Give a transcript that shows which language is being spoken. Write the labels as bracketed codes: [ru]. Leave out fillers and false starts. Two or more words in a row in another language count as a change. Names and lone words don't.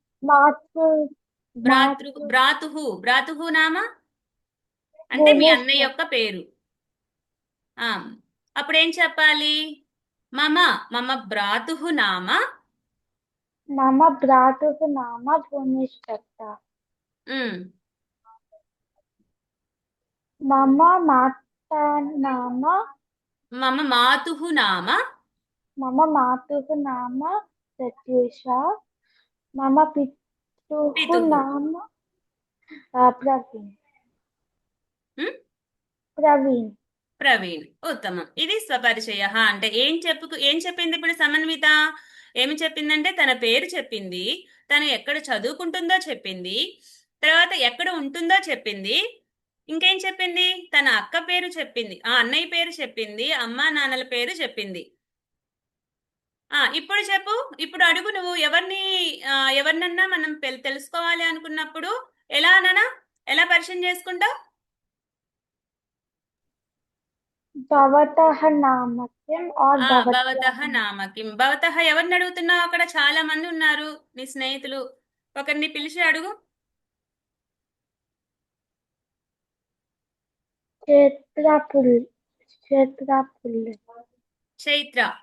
[sa] భ్రాతు నామ [te] అంటే మీ అన్నయ్య యొక్క పేరు. అప్పుడేం చెప్పాలి? [sa] మమ భ్రాతు నామ. మమ భ్రాతు నామ భువనేశ్వర్. मम माता नाम మమ మాతుః నామ मम मातुः नाम प्रत्यूषा मम पितुः పితుః नाम प्रवीण ఉమ్, प्रवीण [te] ప్రవీణ్. ఉత్తమం. ఇది స్వపరిచయ. అంటే ఏం చెప్పింది ఇప్పుడు సమన్విత? ఏమి చెప్పిందంటే తన పేరు చెప్పింది, తను ఎక్కడ చదువుకుంటుందో చెప్పింది, తర్వాత ఎక్కడ ఉంటుందో చెప్పింది, ఇంకేం చెప్పింది? తన అక్క పేరు చెప్పింది, ఆ అన్నయ్య పేరు చెప్పింది, అమ్మా నాన్నల పేరు చెప్పింది. ఇప్పుడు చెప్పు. ఇప్పుడు అడుగు నువ్వు ఎవరినన్నా మనం తెలుసుకోవాలి అనుకున్నప్పుడు ఎలా పరిచయం చేసుకుంటావు? [sa] भवतः नाम किम् और భవతః నామ కిం. భవతః [te] ఎవరిని అడుగుతున్నావు? అక్కడ చాలా మంది ఉన్నారు నీ స్నేహితులు, ఒకరిని పిలిచి అడుగు. क्षेत्रपुल्ल చైత్ర.